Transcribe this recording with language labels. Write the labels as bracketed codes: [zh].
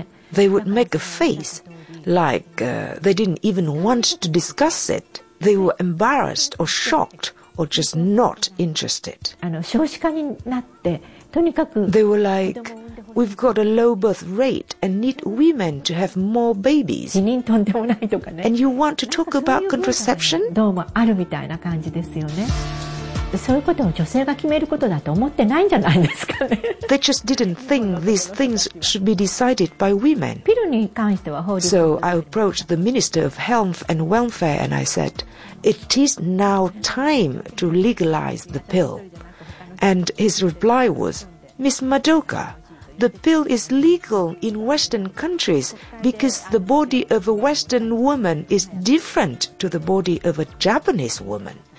[en] They would make a face, like, they didn't even want to discuss it. They were embarrassed or shocked or just not interested. They were like,We've got a low birth rate and need women to have more babies. And you want to talk about contraception? [ja] どうもあるみたいな感じですよね。そういうことを女性が決めることだと思ってないんじゃないですかね。 [en] They just didn't think these things should be decided by women. [ja] ピルに関しては法律。 [en] So I approached the Minister of Health and Welfare and I said, it is now time to legalize the pill. And his reply was, Miss Madoka,The pill is legal in Western countries because the body of a Western woman is different to the body of a Japanese woman.